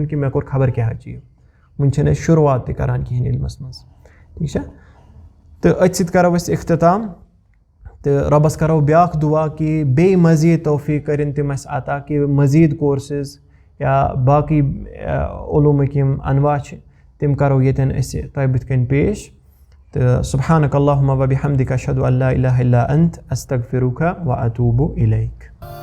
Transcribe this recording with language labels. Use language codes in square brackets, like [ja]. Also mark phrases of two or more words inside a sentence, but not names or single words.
[ks] کہِ مےٚ کوٚر خبر کیٛاہ أچیٖو وٕنہِ چھِنہٕ أسۍ شُروعات تہِ کَران کِہیٖنۍ علمَس منٛز ٹھیٖک چھا تہٕ أتھۍ سۭتۍ کَرو أسۍ اختتام تہٕ رۄبَس کَرو بیٛاکھ دُعا کہِ بیٚیہِ مٔزیٖد توفیٖق کٔرِنۍ تِم اَسہِ عطا کہِ مٔزیٖد کورسِز یا باقٕے علوٗمٕکۍ یِم اَنواع چھِ تِم کَرو ییٚتٮ۪ن أسۍ تۄہہِ بٕتھِ کَنۍ پیش تہٕ [ar] سُبحانک اللہُمَ وَبِحَمدِک اَشہدُ ان لا اِلہَ اِلا انت استغفِرُکَ وَاتوٗبُ اِلیک